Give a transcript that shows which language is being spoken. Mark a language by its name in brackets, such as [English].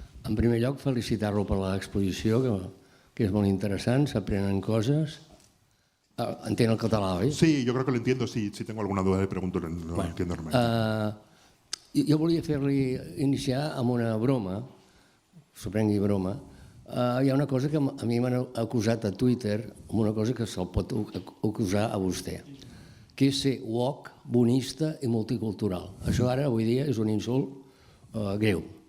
[Catalan] En primer lloc, felicitar-lo per l'exposició, que és molt interessant, s'aprenen coses. Entén el català, oi? [Spanish] Sí, yo creo que lo entiendo. Si tengo alguna duda le pregunto, lo entiendo normalment. [Catalan] Jo volia fer-li iniciar amb una broma, s'ho prengui broma. Hi ha una cosa que a mi m'han acusat a Twitter, amb una cosa que se'l pot acusar a vostè, que és ser woke, bonista i multicultural. Això ara, avui dia, és un insult greu.